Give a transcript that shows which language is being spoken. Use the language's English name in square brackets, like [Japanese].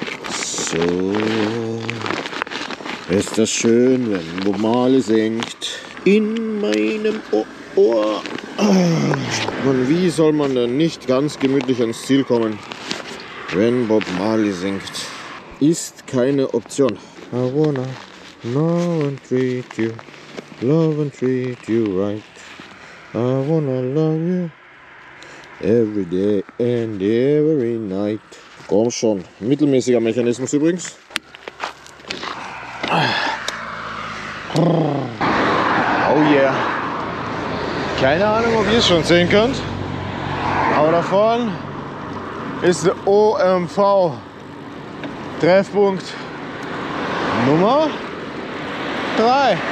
[German] So ist das schön, wenn Bob Marley singt in meinem Ohr. Und wie soll man denn nicht ganz gemütlich ans Ziel kommen, wenn Bob Marley singt? Ist keine Option. [English] I wanna know and treat you, love and treat you right. I wanna love you every day and every night. [German] Komm schon, mittelmäßiger Mechanismus übrigens. Oh yeah. Keine Ahnung, ob ihr es schon sehen könnt, aber da vorne ist der OMV Treffpunkt Nummer 3.